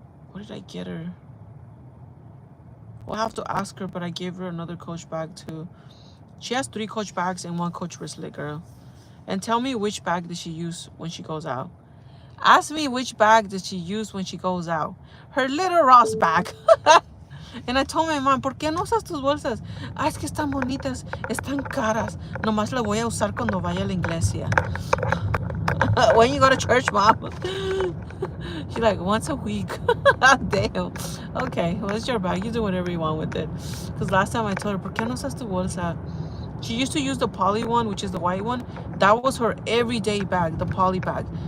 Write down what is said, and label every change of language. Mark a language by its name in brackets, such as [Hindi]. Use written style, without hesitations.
[English] What did I get her? We'll have to ask her, but I gave her another Coach bag too. She has 3 Coach bags and 1 Coach wristlet, girl. And tell me which bag did she use when she goes out. Ask me which bag did she use when she goes out. Her little Ross bag. And I told my mom, [Spanish] ¿por qué no usas tus bolsas? Ah, es que están bonitas, están caras. Nomás las voy a usar cuando vaya a la iglesia. [English] When you go to church, mom? She's like, once a week. Damn. Okay, well, it's your bag. You do whatever you want with it. Because last time I told her, [Spanish] ¿por qué no usas tu bolsa? [English] She used to use the Polly one, which is the white one. That was her everyday bag, the Polly bag.